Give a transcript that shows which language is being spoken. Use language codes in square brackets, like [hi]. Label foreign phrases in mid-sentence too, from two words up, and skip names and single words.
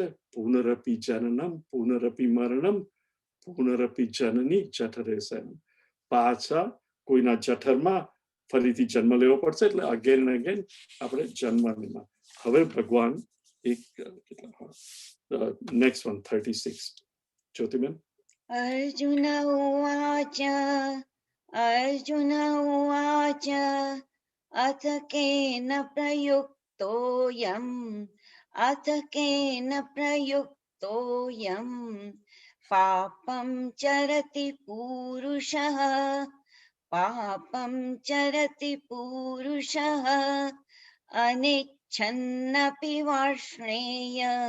[sa] પુનરપી જનનમ પુનરપી મરણમ પુનરપી જનની જઠરે શયનમ. [gu] પાછા કોઈના જઠરમાં ફરીથી જન્મ લેવો પડશે. એટલે [en] again and again [gu] આપણે જન્મમાં. હવે ભગવાન એક [en] next one [gu] 36 જ્યોતિબેન. [sa] अर्जुन उवाच अर्जुन उवाच अथ केन प्रयुक्तोऽयम् अथ केन प्रयुक्तोऽयम् पापं चरति पूरुषः पापं चरति पूरुषः अनिच्छन्नपि वार्ष्णेय